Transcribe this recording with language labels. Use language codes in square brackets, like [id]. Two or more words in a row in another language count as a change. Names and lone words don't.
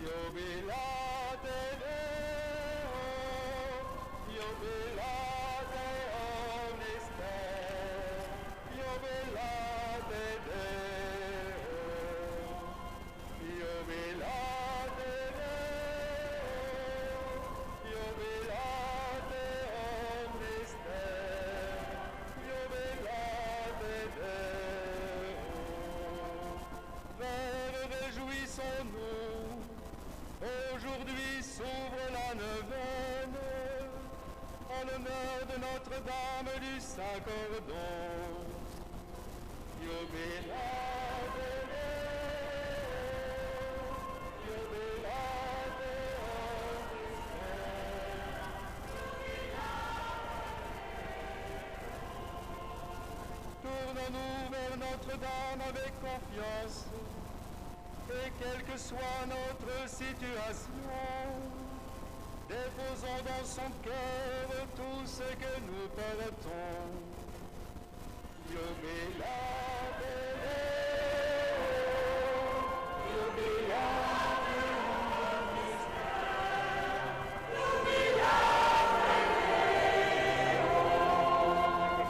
[la] Jubilate Deo, jubilate omnes Deo, jubilate Deo, jubilate Deo, jubilate omnes Deo, jubilate Deo. [fr] Frères, réjouissons-nous, aujourd'hui s'ouvre la neuvaine, en l'honneur de Notre-Dame du Saint-Cordon. [la] Jubilate Deo, jubilate omnes Deo. [fr] Tournons-nous vers Notre-Dame avec confiance, et quelle que soit notre situation, déposons dans son cœur tout ce que nous portons. [la] Jubilate Deo, jubilate omnes Deo.